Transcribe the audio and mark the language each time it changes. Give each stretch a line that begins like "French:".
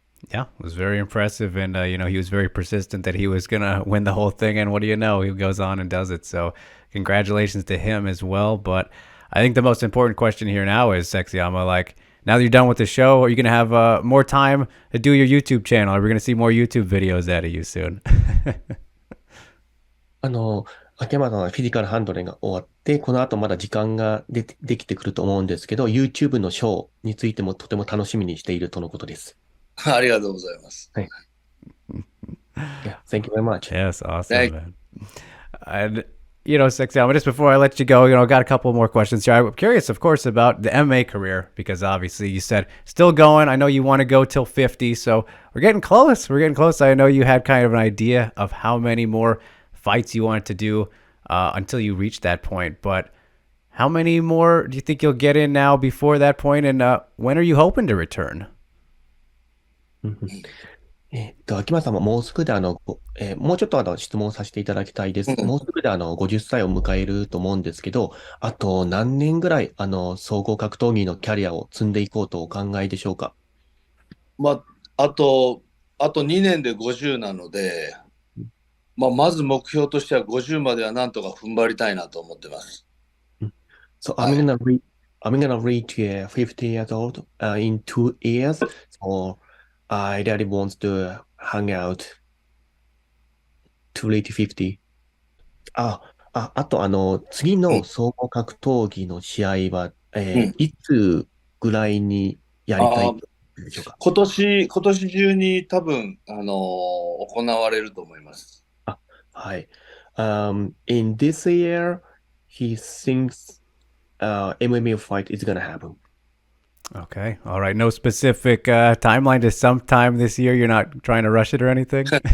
English: Yeah, it was very impressive, and he was very persistent that he was gonna win the whole thing. And what do you know? He goes on and does it. So, congratulations to him as well. But I think the most important question here now is Sexyama. Like, now that you're done with the show, are you gonna have more time to do your YouTube channel? Are we gonna see more YouTube videos out of you soon?
Japanese: 秋山さんはフィジカルハンドリングが終わって、この後まだ時間ができてくると思うんですけど、YouTube のショーについてもとても楽しみにしているとのことです。ありがとうございます。はい。
English: Yeah, thank you very much. Yes, awesome, man. And Sexyama, just before I let you go, I got a couple more questions here. I'm curious, of course, about the MMA career because obviously you said still going. I know you want to go till 50, so we're getting close. We're getting close. I know you had kind of an idea of how many more fights you wanted to do until you reach that point, but how many more do you think you'll get in now before that point, and when are you hoping to return?
Japanese: 秋山さんももうすぐでもうちょっと質問させていただきたいです。もうすぐで50歳を迎えると思うんですけど、あと何年ぐらい総合格闘技のキャリアを積んでいこうとお考えでしょうか？あと2年で50なので、まず目標としては50まではなんとか踏ん張りたいなと思ってます。
English: So I'm gonna reach 50 years old in 2 years. So I really want to hang out to reach 50.
Japanese: あと次の総合格闘技の試合は、いつぐらいにやりたいでしょうか？今年中に多分、行われると思います。はい。
English: In this year, he thinks MMA fight is gonna happen. Okay. All right. No specific timeline to sometime this year. You're not trying to rush it or anything?